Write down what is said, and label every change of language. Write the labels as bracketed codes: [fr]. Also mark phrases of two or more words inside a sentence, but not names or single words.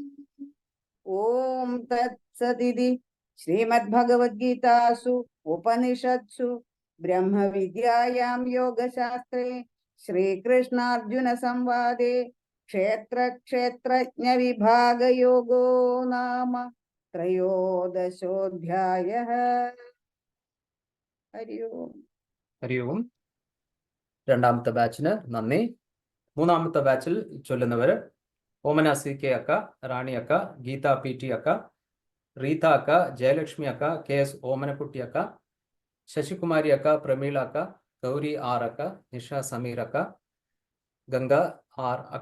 [sa] ॐ तत्सदिति श्रीमद्भगवद्गीतासु उपनिषत्सु ब्रह्मविद्यायां योगशास्त्रे श्रीकृष्णार्जुनसंवादे क्षेत्रक्षेत्रज्ञविभागयोगो नाम त्रयोदशोऽध्यायः हरि ओम् ഹരി ഓം. [ml] രണ്ടാമത്തെ ബാച്ചിന് നന്ദി. മൂന്നാമത്തെ ബാച്ചിൽ ചൊല്ലുന്നവർ ഓമന CK അക്ക, റാണി അക്ക, ഗീത PT അക്ക, റീത അക്ക, ജയലക്ഷ്മി അക്ക, KS ഓമനക്കുട്ടി അക്ക, ശശികുമാരി അക്ക, പ്രമീള അക്ക, ഗൗരി R അക്ക, നിഷ സമീർ അക്ക, ഗംഗ R അക്ക.